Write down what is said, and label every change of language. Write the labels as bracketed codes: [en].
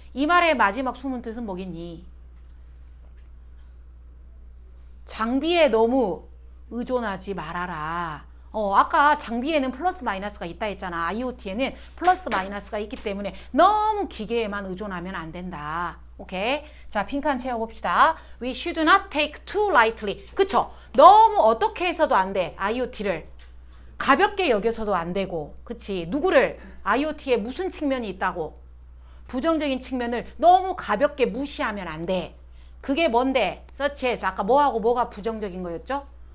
[ko] 이 말의 마지막 숨은 뜻은 뭐겠니? 장비에 너무 의존하지 말아라. 아까 장비에는 플러스 마이너스가 있다 했잖아. IoT에는 플러스 마이너스가 있기 때문에 너무 기계에만 의존하면 안 된다. 오케이? 자, 핑크한 채워봅시다. [en] We should not take too lightly. [ko] 그쵸? 너무 어떻게 해서도 안 돼. IoT를. 가볍게 여겨서도 안 되고. 그치? 누구를? IoT에 무슨 측면이 있다고? 부정적인 측면을 너무 가볍게 무시하면 안 돼. 그게 뭔데? 서치에서 아까 뭐하고 뭐가 부정적인 거였죠?